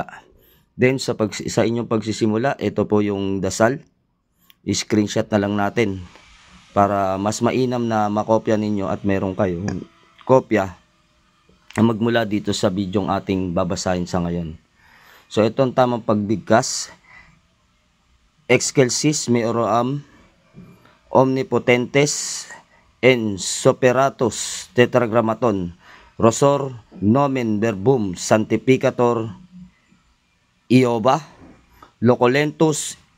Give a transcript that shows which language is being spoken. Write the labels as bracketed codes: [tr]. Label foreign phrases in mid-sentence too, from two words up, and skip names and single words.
[tl] Then sa inyong pagsisimula, ito po yung dasal. I-screenshot na lang natin para mas mainam na makopya ninyo at meron kayo kopya na magmula dito sa bidyong ating babasahin sa ngayon. So ito ang tamang pagbigkas. [la] Excelsis meoram omnipotentes en superatus tetragrammaton rosor nomen verbum sanctificator Ioba locolentus